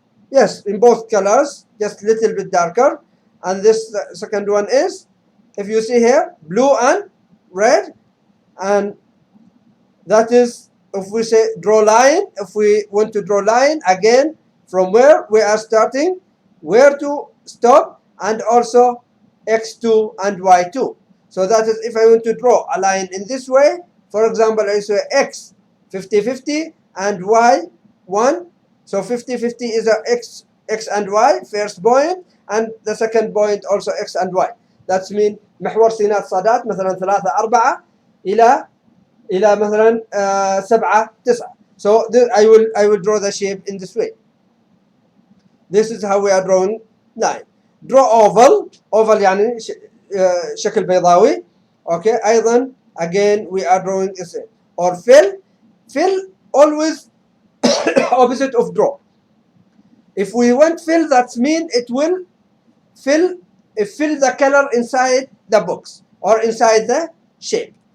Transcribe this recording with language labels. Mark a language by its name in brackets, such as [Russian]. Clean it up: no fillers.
[English] yes, in both colors, just little bit darker, and this second one is, if you see here, blue and red, and that is, if we say draw line, if we want to draw line again from where we are starting, where to stop, and also x2 and y2. So that is, if I want to draw a line in this way, for example, I say x 50-50 and y 1. So 50-50 is a x and y first point, and the second point also x and y. That's mean [Arabic] محور سينات صادات مثلا 3 4 إلى مثلا 7 9. [English] So I will draw the shape in this way. This is how we are drawing line. Draw oval [Arabic] يعني شكل بيضاوي. [English] Okay, [Arabic] أيضا [English] again we are drawing this. Or fill always opposite of draw. If we want fill, that means it will fill the color inside the box or inside the shape.